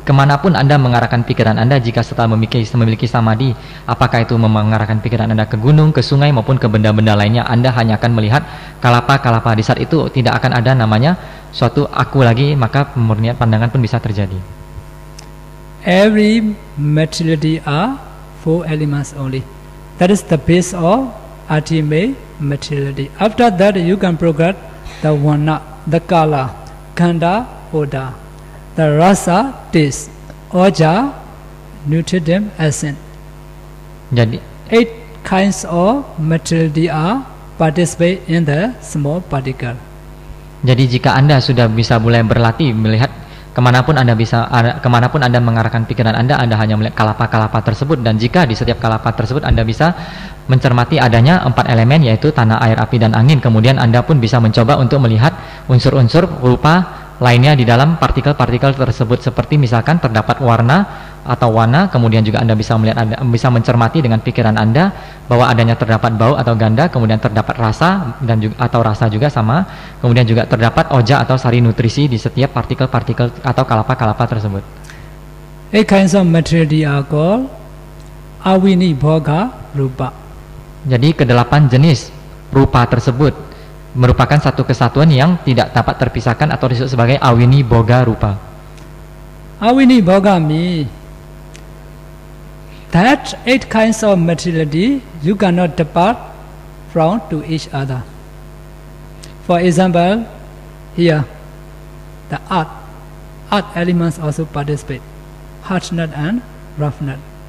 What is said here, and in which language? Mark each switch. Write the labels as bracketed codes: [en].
[id] Kemanapun Anda mengarahkan pikiran Anda, jika setelah memiliki samadhi, apakah itu mengarahkan pikiran Anda ke gunung, ke sungai maupun ke benda-benda lainnya, Anda hanya akan melihat kalapa-kalapa. Di saat itu tidak akan ada namanya suatu aku lagi, maka pemurnian pandangan pun bisa terjadi. [en] Every materiality are 4 elements only. That is the base of ultimate materiality. After that you can progress the Varna, the Kala, Gandha, Oda, the Rasa, taste, Oja, nutritive essence. [id] Jadi [en] 8 kinds of materiality are participate in the small particle. [id] Jadi jika Anda sudah bisa mulai berlatih melihat kemanapun Anda mengarahkan pikiran Anda hanya melihat kalapa-kalapa tersebut, dan jika di setiap kalapa tersebut Anda bisa mencermati adanya 4 elemen, yaitu tanah, air, api, dan angin. Kemudian Anda pun bisa mencoba untuk melihat unsur-unsur rupa lainnya di dalam partikel-partikel tersebut, seperti misalkan terdapat warna atau warna. Kemudian juga Anda bisa melihat, bisa mencermati dengan pikiran Anda bahwa adanya terdapat bau atau ganda, kemudian terdapat rasa dan juga atau rasa juga sama, kemudian juga terdapat oja atau sari nutrisi di setiap partikel-partikel atau kalapa-kalapa tersebut. [en] 8 kinds of materiality are called Avini Bhoga Rupa. [id] Jadi ke-8 jenis rupa tersebut merupakan satu kesatuan yang tidak dapat terpisahkan atau disebut sebagai Avini Bhoga Rupa. [en] Avini Bhoga means that 8 kinds of materiality you cannot depart from to each other. For example, here the earth elements also participate, hardness and roughness.